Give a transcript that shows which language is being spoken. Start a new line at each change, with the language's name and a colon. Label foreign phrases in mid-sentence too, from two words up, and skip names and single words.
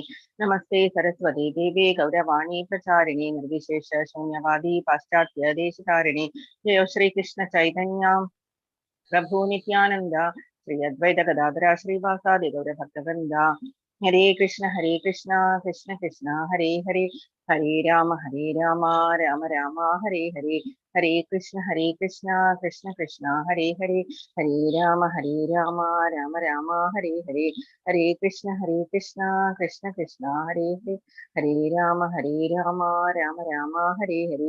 Sanskrit: നമസ്തേ സരസ്വതി ദേവേ ഗൗരവാണി പ്രചാരിണി നിർവിശേഷ ശൂന്യവാദി പാശ്ചാത്യ ദേശധാരിണി. ജയോ ശ്രീകൃഷ്ണ ചൈതന്യ പ്രഭു നിത്യാനന്ദ ശ്രീ അദ്വൈത ഗദാധര ശ്രീവാസാദി ഗൗരഭക്തവൃന്ദ. ഹരേ കൃഷ്ണ കൃഷ്ണ കൃഷ്ണ ഹരേ ഹരേ. ഹരേ രാമ രാമ രാമ ഹരേ ഹരേ. ഹരേ കൃഷ്ണ കൃഷ്ണ കൃഷ്ണ ഹരേ ഹരേ. ഹരേ രാമ രാമ രാമ ഹരേ ഹരേ. ഹരേ കൃഷ്ണ കൃഷ്ണ കൃഷ്ണ ഹരേ ഹരേ. ഹരേ രാമ രാമ രാമ ഹരേ ഹരേ.